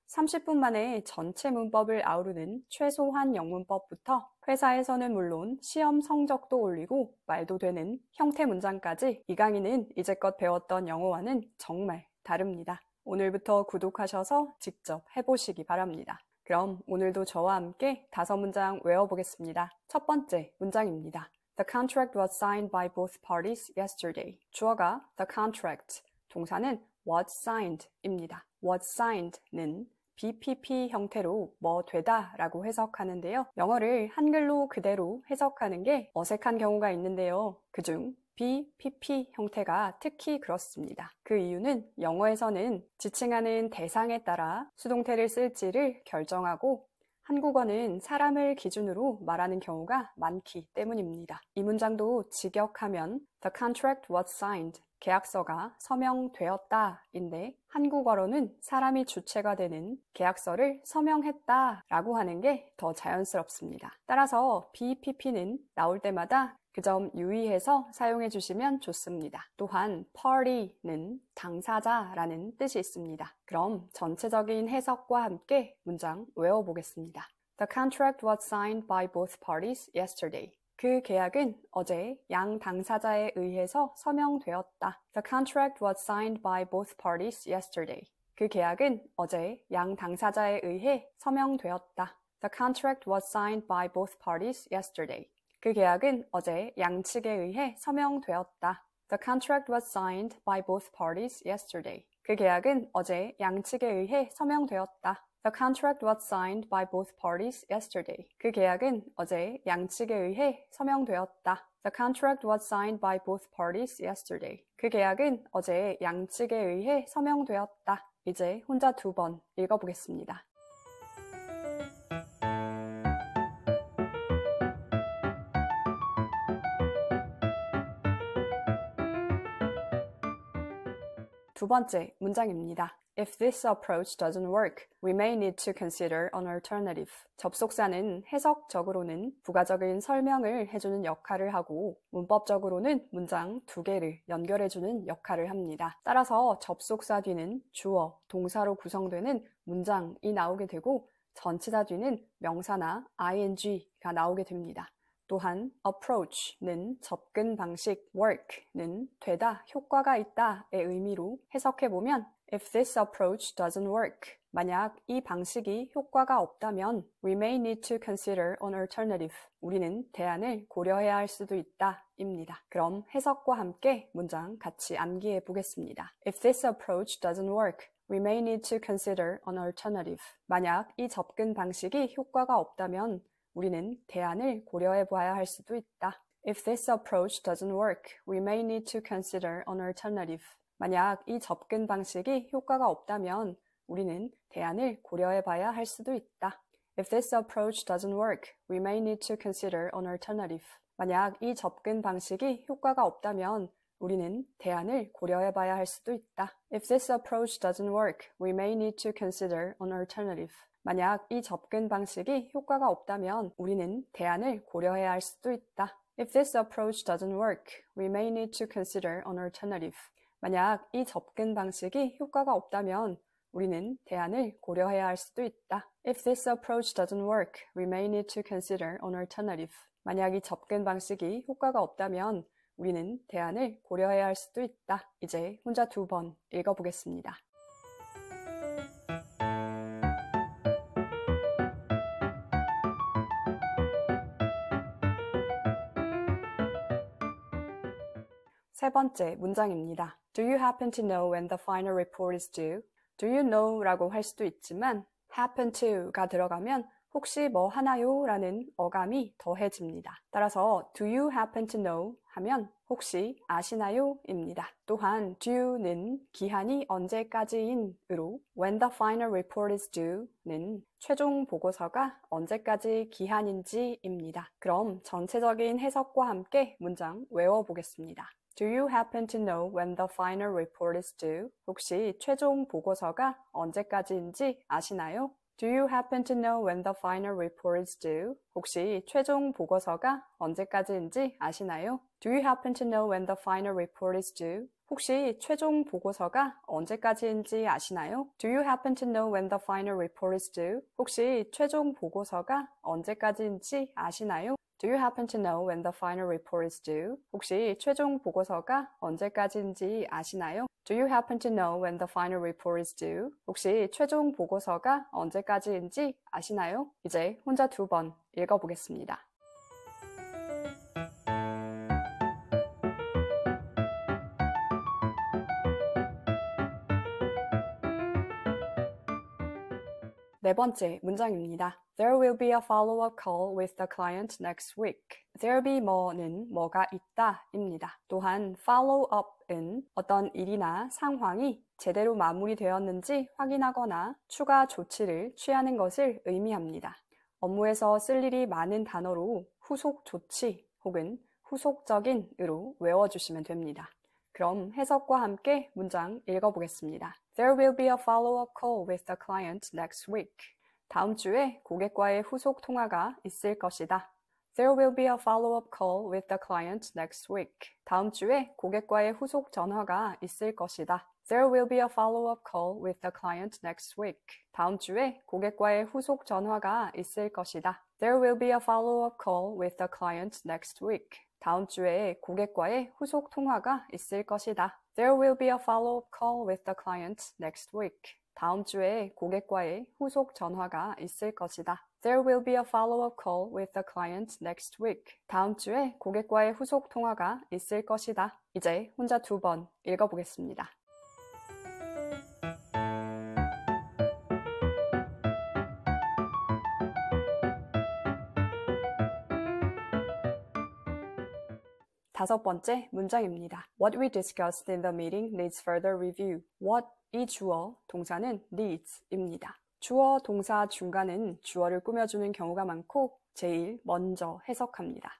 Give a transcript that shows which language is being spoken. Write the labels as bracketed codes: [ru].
[ko] 30분 만에 전체 문법을 아우르는 최소한 영문법부터 회사에서는 물론 시험 성적도 올리고 말도 되는 형태 문장까지 이 강의는 이제껏 배웠던 영어와는 정말 다릅니다. 오늘부터 구독하셔서 직접 해보시기 바랍니다. 그럼 오늘도 저와 함께 5문장 외워보겠습니다. 첫 번째 문장입니다. [en] The contract was signed by both parties yesterday. [ko] 주어가 the contract, 동사는 was signed입니다. was signed는 BPP 형태로 뭐 되다 라고 해석하는데요. 영어를 한글로 그대로 해석하는 게 어색한 경우가 있는데요. 그중 BPP 형태가 특히 그렇습니다. 그 이유는 영어에서는 지칭하는 대상에 따라 수동태를 쓸지를 결정하고 한국어는 사람을 기준으로 말하는 경우가 많기 때문입니다. 이 문장도 직역하면 [en] The contract was signed. [ko] 계약서가 서명되었다 인데 한국어로는 사람이 주체가 되는 계약서를 서명했다 라고 하는 게 더 자연스럽습니다. 따라서 BPP는 나올 때마다 그 점 유의해서 사용해 주시면 좋습니다. 또한 party는 당사자라는 뜻이 있습니다. 그럼 전체적인 해석과 함께 문장 외워보겠습니다. [en] The contract was signed by both parties yesterday. [ko] 그 계약은 어제 양 당사자에 의해서 서명되었다. [en] The contract was signed by both parties yesterday. [ko] 그 계약은 어제 양 당사자에 의해 서명되었다. [en] The contract was signed by both parties yesterday. [ko] 그 계약은 어제 양측에 의해 서명되었다. [en] The contract was signed by both parties yesterday. [ko] 그 계약은 어제 양측에 의해 서명되었다. [en] The contract was signed by both parties yesterday. [ko] 그 계약은 어제 양측에 의해 서명되었다. [en] The contract was signed by both parties yesterday. [ko] 그 계약은 어제 양측에 의해 서명되었다. 이제 혼자 2번 읽어보겠습니다. 두 번째 문장입니다. [en] If this approach doesn't work, we may need to consider an alternative. [ko] 접속사는 해석적으로는 부가적인 설명을 해주는 역할을 하고 문법적으로는 문장 2개를 연결해주는 역할을 합니다. 따라서 접속사 뒤는 주어, 동사로 구성되는 문장이 나오게 되고 전치사 뒤는 명사나 ing가 나오게 됩니다. 또한 approach는 접근 방식, work는 되다, 효과가 있다의 의미로 해석해보면 [en] If this approach doesn't work, [ko] 만약 이 방식이 효과가 없다면 [en] We may need to consider an alternative. [ko] 우리는 대안을 고려해야 할 수도 있다 입니다. 그럼 해석과 함께 문장 같이 암기해 보겠습니다. [en] If this approach doesn't work, We may need to consider an alternative. [ko] 만약 이 접근 방식이 효과가 없다면 우리는 대안을 고려해 봐야 할 수도 있다. [en] If this approach doesn't work, we may need to consider an alternative. [ko] 만약 이 접근 방식이 효과가 없다면 우리는 대안을 고려해 봐야 할 수도 있다. [en] If this approach doesn't work, we may need to consider an alternative. [ko] 만약 이 접근 방식이 효과가 없다면 우리는 대안을 고려해 봐야 할 수도 있다. [en] If this approach doesn't work, we may need to consider an alternative. [ko] 만약 이 접근 방식이 효과가 없다면 우리는 대안을 고려해야 할 수도 있다. [en] If this approach doesn't work, we may need to consider an alternative. [ko] 만약 이 접근 방식이 효과가 없다면 우리는 대안을 고려해야 할 수도 있다. [en] If this approach doesn't work, we may need to consider an alternative. [ko] 만약 이 접근 방식이 효과가 없다면 우리는 대안을 고려해야 할 수도 있다. 이제 혼자 2번 읽어보겠습니다. 세 번째 문장입니다. [en] Do you happen to know when the final report is due? Do you know [ko] 라고 할 수도 있지만 [en] happen to가 들어가면 [ko] 혹시 뭐 하나요? 라는 어감이 더해집니다. [en] 따라서 do you happen to know? [ko] 하면 혹시 아시나요? 입니다. 또한 due는 기한이 언제까지인 으로 [en] when the final report is due [ko] 는 최종 보고서가 언제까지 기한인지 입니다. 그럼 전체적인 해석과 함께 문장 외워보겠습니다. [en] Do you happen to know when the final report is due? [ko] 혹시 최종 보고서가 언제까지인지 아시나요? [en] Do you happen to know when the final report is due? [ko] 혹시 최종 보고서가 언제까지인지 아시나요? [en] Do you happen to know when the final report is due? [ko] 혹시 최종 보고서가 언제까지인지 아시나요? [en] Do you happen to know when the final report is due? [ko] 혹시 최종 보고서가 언제까지인지 아시나요? [en] Do you happen to know when the final report is due? [ko] 혹시 최종 보고서가 언제까지인지 아시나요? [en] Do you happen to know when the final report is due? [ko] 혹시 최종 보고서가 언제까지인지 아시나요? 이제 혼자 2번 읽어보겠습니다. 네 번째 문장입니다. [en] There will be a follow-up call with the client next week. [ko] There'll be 뭐는 뭐가 있다 입니다. 또한 follow-up은 어떤 일이나 상황이 제대로 마무리되었는지 확인하거나 추가 조치를 취하는 것을 의미합니다. 업무에서 쓸 일이 많은 단어로 후속 조치 혹은 후속적인으로 외워주시면 됩니다. 그럼 해석과 함께 문장 읽어보겠습니다. [en] There will be a follow-up call with the client next week. [ko] 다음 주에 고객과의 후속 통화가 있을 것이다. [en] There will be a follow-up call with the client next week. [ko] 다음 주에 고객과의 후속 전화가 있을 것이다. [en] There will be a follow-up call with the client next week. [ko] 다음 주에 고객과의 후속 전화가 있을 것이다. [en] There will be a follow-up call with the client next week. [ko] 다음 주에 고객과의 후속 통화가 있을 것이다. [en] There will be a follow-up call with the client next week. [ko] 다음 주에 고객과의 후속 전화가 있을 것이다. [en] There will be a follow-up call with the client next week. [ko] 다음 주에 고객과의 후속 통화가 있을 것이다. 이제 혼자 2번 읽어보겠습니다. 다섯 번째 문장입니다. [en] What we discussed in the meeting needs further review. [ko] What 이 주어, 동사는 needs입니다. 주어, 동사 중간은 주어를 꾸며주는 경우가 많고 제일 먼저 해석합니다.